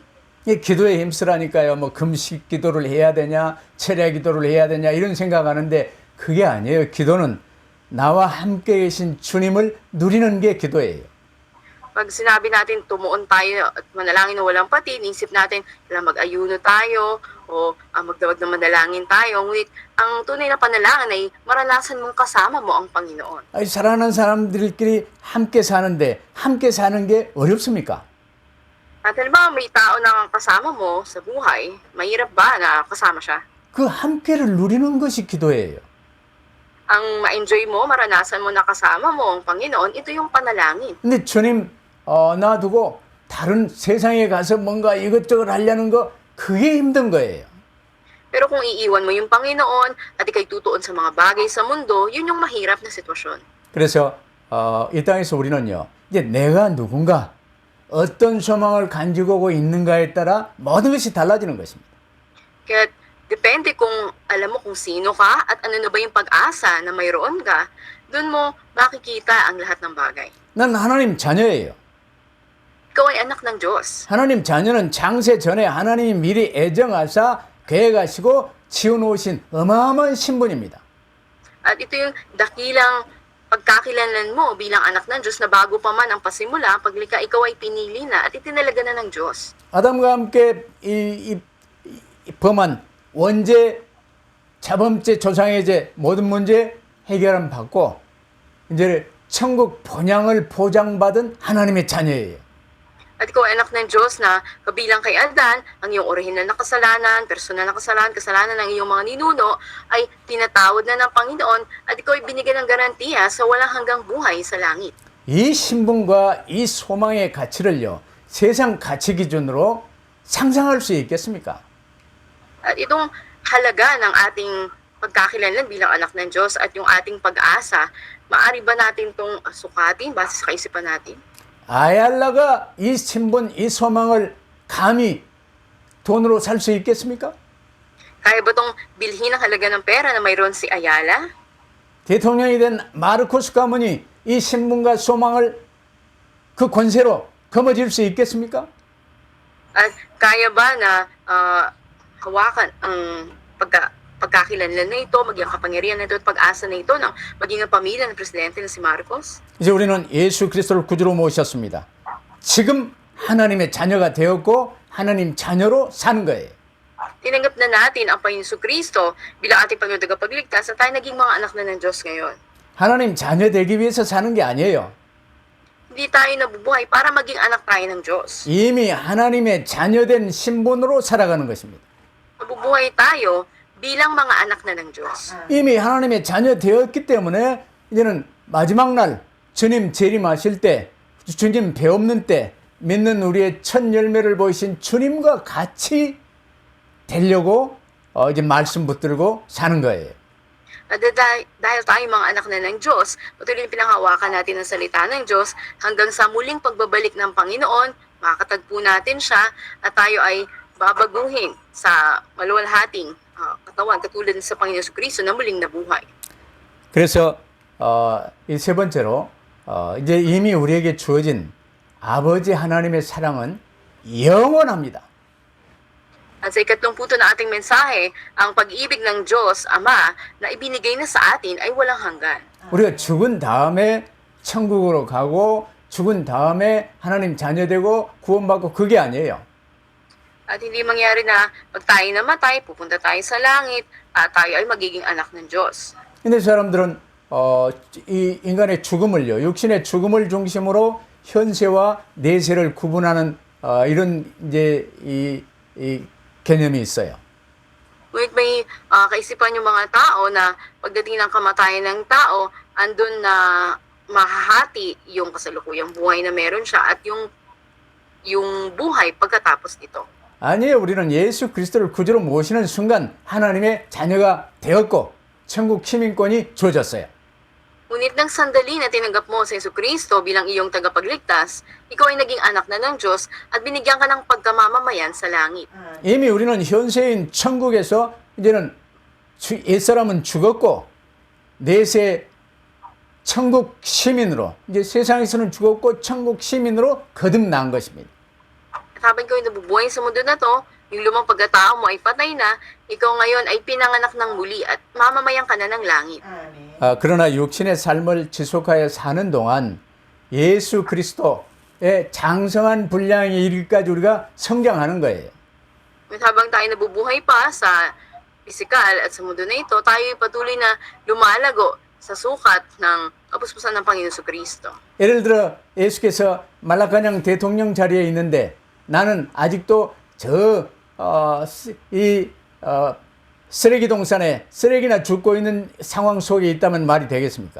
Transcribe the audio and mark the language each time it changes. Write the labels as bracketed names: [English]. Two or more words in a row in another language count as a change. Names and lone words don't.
[Korean] 이 기도에 힘쓰라니까요. 뭐 금식 기도를 해야 되냐, 철야 기도를 해야 되냐 이런 생각하는데 그게 아니에요. 기도는 나와 함께 계신 주님을 누리는 게 기도예요. [Filipino] Pag sinabi natin tumuon tayo at manalangin na walang patid, isip natin na mag-ayuno tayo o magdawag na manalangin tayo. Ngunit ang tunay na panalangin ay maranasan mong kasama mo ang Panginoon. [Korean] 아니, 사랑하는 사람들끼리 함께 사는데 함께 사는 게 어렵습니까? [Filipino] At halimbawa may tao na kasama mo sa buhay, mahirap ba na kasama siya? [Korean] 그 함께를 누리는 것이 기도예요. [Filipino] Ang ma-enjoy mo, maranasan mo na kasama mo ang Panginoon, ito yung panalangin. [Korean] 근데 주님 놔두고 다른 세상에 가서 뭔가 이것저것 하려는 거 그게 힘든 거예요. [Filipino] Pero kung iiwan mo yung Panginoon at ikay tutuon sa mga bagay sa mundo, yun yung mahirap na sitwasyon. [Korean] 그래서 이 땅에서 우리는요, 이제 내가 누군가 어떤 소망을 가지고 있는가에 따라 모든 것이 달라지는 것입니다. [Filipino] Kaya depende kung alam mo kung sino ka at ano na ba yung pag-asa na mayroon ka, dun mo makikita ang lahat ng bagay. [Korean] 난 하나님 자녀예요. [Filipino] Ikaw ay anak ng Diyos. [Korean] 하나님 자녀는 창세 전에 하나님이 미리 애정하사 계획하시고 지어놓으신 어마어마한 신분입니다. [Filipino] At ito yung dakilang pagkakilanlan mo bilang anak ng Diyos na bago pa man ang pasimula, paglikha ikaw ay pinili na at itinalaga na ng Diyos. [Korean] 아담과 함께 이 범한 원죄, 자범죄, 조상의 죄 모든 문제 해결은 받고 이제 천국 본향을 보장받은 하나님의 자녀예요. [Filipino] At ikaw ay anak ng Diyos na kabilang kay Adan, ang iyong orihinal na kasalanan, personal na kasalanan ng iyong mga ninuno, ay tinatawad na ng Panginoon at ikaw ay binigyan ng garantiya sa walang hanggang buhay sa langit. [Korean] 이 신분과 이 소망의 가치를요, 세상 가치 기준으로 상상할 수 있겠습니까? [Filipino] At itong halaga ng ating pagkakilanlan bilang anak ng Diyos at yung ating pag-asa, maaari ba natin itong sukatin base sa kaisipan natin? [Korean] 아얄라가 이 신분, 이 소망을 감히 돈으로 살 수 있겠습니까? [Filipino] Kaya ba itong bilhin ang halaga ng pera na mayroon si Ayala? [Korean] 대통령이 된 마르코스 가문이 이 신분과 소망을 그 권세로 거머쥘 수 있겠습니까? [Filipino] At kaya ba na hawakan ang pagkakilanlan na ito, maging kapangyarihan na ito at pag-asa na ito ng maging ang pamilya ng presidente na si Marcos. [Korean] 이제 우리는 예수 그리스도를 구주로 모셨습니다. 지금 하나님의 자녀가 되었고 하나님 자녀로 사는 거예요. [Filipino] Tinanggap na natin ang Panginoon Kristo bilang ating Panginoon tagapagligtas at tayo naging mga anak na ng Diyos ngayon. [Korean] 하나님 자녀 되기 위해서 사는 게 아니에요. [Filipino] Hindi tayo nabubuhay para maging anak tayo ng Diyos. [Korean] 이미 하나님의 자녀된 신분으로 살아가는 것입니다. [Filipino] Nabubuhay tayo bilang mga anak na ng Diyos. [Korean] 이미 하나님의 자녀 되었기 때문에 이제는 마지막 날 주님 재림하실 때 주님 배 없는 때 믿는 우리의 첫 열매를 보이신 주님과 같이 되려고 이제 말씀 붙들고 사는 거예요. [Filipino] At dahil tayo mga anak na ng Diyos, patuloy na pinanghawakan natin ang salita ng Diyos hanggang sa muling pagbabalik ng Panginoon, makakatagpo natin siya at tayo ay babaguhin sa maluwalhating katawan katulad sa Panginoon Kristo na muling nabuhay. [Korean] 그래서 이 세 번째로 이제 이미 우리에게 주어진 아버지 하나님의 사랑은 영원합니다. [Filipino] At sa ikatlong punto na ating mensahe, ang pag-ibig ng Diyos Ama na ibinigay na sa atin ay walang hanggan. [Korean] 우리가 죽은 다음에 천국으로 가고 죽은 다음에 하나님 자녀 되고 구원받고 그게 아니에요. [Filipino] At hindi mangyari na pag tayo namatay, pupunta tayo sa langit, at tayo ay magiging anak ng Diyos. [Korean] 근데 사람들은 이 인간의 죽음을요, 육신의 죽음을 중심으로 현세와 내세를 구분하는 이런 이제 이 개념이 있어요. [Filipino] Ngunit may kaisipan yung mga tao na pagdating ng kamatayan ng tao, andun na mahahati yung kasalukuyang buhay na meron siya at yung buhay pagkatapos nito. [Korean] 아니에요. 우리는 예수 그리스도를 구주로 모시는 순간 하나님의 자녀가 되었고 천국 시민권이 주어졌어요. [Filipino] Ngunit ng sandali na tinanggap mo sa Jesucristo bilang iyong tagapagligtas, ikaw ay naging anak na ng Diyos at binigyan ka ng pagkamamamayan sa langit. [Korean] 이미 우리는 현세인 천국에서 이제는 옛사람은 죽었고 내세 천국 시민으로 이제 세상에서는 죽었고 천국 시민으로 거듭난 것입니다. [Filipino] At habang ikaw ay nabubuhay sa mundo na to, yung lumang pagkatao mo ay patay na, ikaw ngayon ay pinanganak ng muli at mamamayan ka na ng langit. [Korean] 그러나 육신의 삶을 지속하여 사는 동안 예수 그리스도의 장성한 분량에 이르기까지 우리가 성장하는 거예요. [Filipino] At habang tayo nabubuhay pa sa pisikal at sa mundo na ito, tayo ay patuloy na lumalago sa sukat ng kapuspusan ng Panginoon Jesucristo. [Korean] 예를 들어 예수께서 말라카냥 대통령 자리에 있는데 나는 아직도 쓰레기 동산에 쓰레기나 줍고 있는 상황 속에 있다면 말이 되겠습니까?